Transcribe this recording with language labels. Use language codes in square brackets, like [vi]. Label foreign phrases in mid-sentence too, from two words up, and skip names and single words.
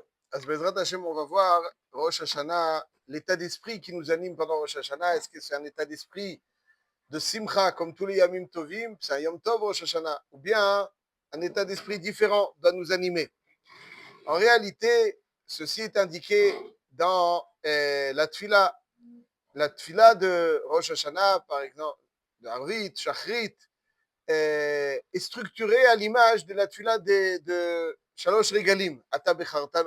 [he] אז בעזרת השם, [fr] on va voir Rosh Hashanah, l'état d'esprit qui nous anime pendant Rosh Hashanah. Est-ce que c'est un état d'esprit de Simcha, comme tous les [he] ימים טובים, [fr] c'est un [he] יום טוב [fr] Rosh Hashanah, ou bien un état d'esprit différent doit nous animer? En réalité, ceci est indiqué dans la tfila de Rosh Hashanah, par exemple, de Arvit, Shachrit, est structurée à l'image de la tfila de [he] שלוש רגלים, אתה בחרתנו.